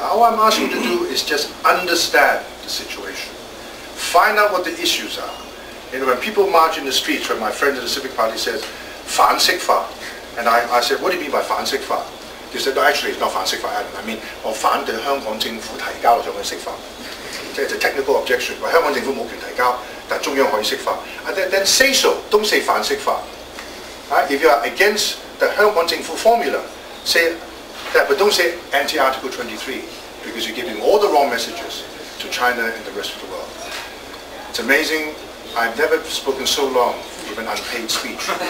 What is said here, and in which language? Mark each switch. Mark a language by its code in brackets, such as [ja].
[en] All I'm asking you to do is just understand the situation. Find out what the issues are. You know, when people march in the streets, when my friend in the Civic Party says, [yue] 反釋法, [en] and I said, what do you mean by 反釋法? They said, no, actually it's not [yue] 反釋法, [en] I mean, [yue] 我反對香港政府提交上去釋法. [en] It's a technical objection. [yue] 話香港政府冇權提交，但中央可以釋法. [en] And then say so, don't say 反釋法. Right? If you are against the Hong Kong政府formula, say that, but don't say anti-Article 23, because you're giving all the wrong messages to China and the rest of the world. It's amazing. I've never spoken so long with an unpaid speech.